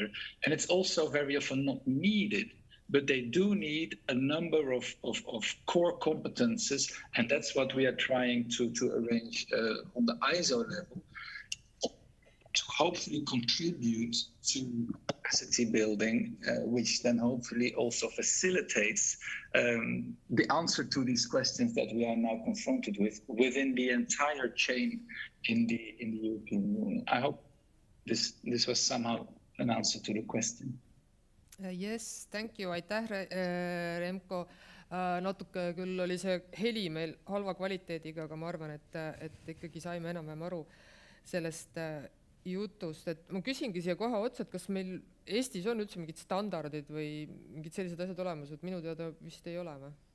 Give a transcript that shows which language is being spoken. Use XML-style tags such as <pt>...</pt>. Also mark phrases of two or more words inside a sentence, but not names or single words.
<en>And it's also very often not needed. But they do need a number of core competences, and that's what we are trying to arrange on the ISO level to hopefully contribute to capacity building, which then hopefully also facilitates the answer to these questions that we are now confronted with within the entire chain in the European Union. I hope this was somehow an answer to the question. Yes, thank you,</en> <et>aitäh Remko. Natuke küll oli see heli meil halva kvaliteediga, aga ma arvan, et ikkagi saime enam-vähem aru sellest jutust. Et ma küsingi siia kohe otsa, et kas meil Eestis on üldse mingid standardid või mingid sellised asjad olemas, et minu teada vist ei ole või?</et>